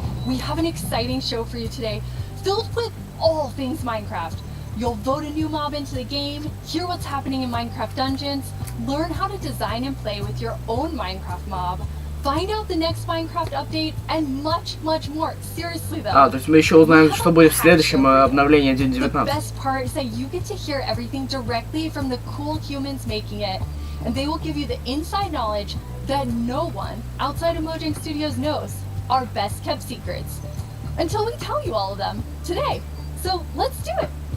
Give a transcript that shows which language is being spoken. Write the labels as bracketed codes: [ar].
[en] We have an exciting show for you today, filled with all things Minecraft. You'll vote a new mob into the game, hear what's happening in Minecraft dungeons, learn how to design and play with your own Minecraft mob, find out the next Minecraft update, and much, much more. Seriously though. [ru] То есть мы еще узнаем, что будет в следующем обновлении 1.19. [en] The best part is that you get to hear everything directly from the cool humans making it, and they will give you the inside knowledge that no one outside of Mojang Studios knows, our best kept secrets, until we tell you all of them today. So let's do it.